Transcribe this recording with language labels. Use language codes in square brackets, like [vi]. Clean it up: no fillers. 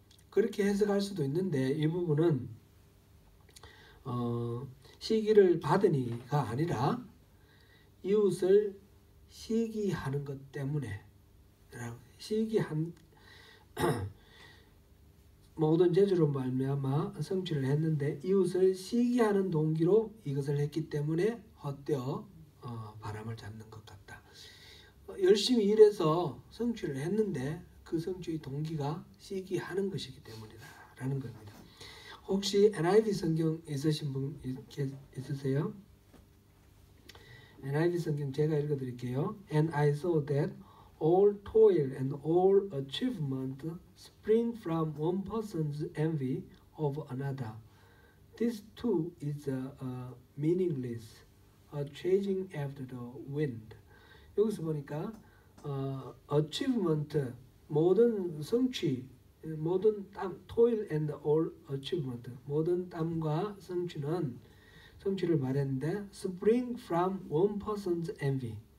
[ko] 그렇게 해석할 수도 있는데 이 부분은 시기를 받으니가 아니라 이웃을 시기하는 것 때문에 시기한 모든 재주로 말미암아 성취를 했는데 이웃을 시기하는 동기로 이것을 했기 때문에 헛되어 바람을 잡는 것 같다. 열심히 일해서 성취를 했는데 그 성취의 동기가 시기하는 것이기 때문이다 라는 겁니다. 혹시 NIV 성경 있으신 분 있으세요? NIV 성경 제가 읽어드릴게요. [en] And I saw that all toil and all achievement spring from one person's envy of another. This too is meaningless, a chasing after the wind. [ko] 여기서 보니까 achievement, 모든 성취, 모든 땀, [en] toil and all achievement, [ko] 모든 땀과 성취를 말했는데 [en] spring from one person's envy.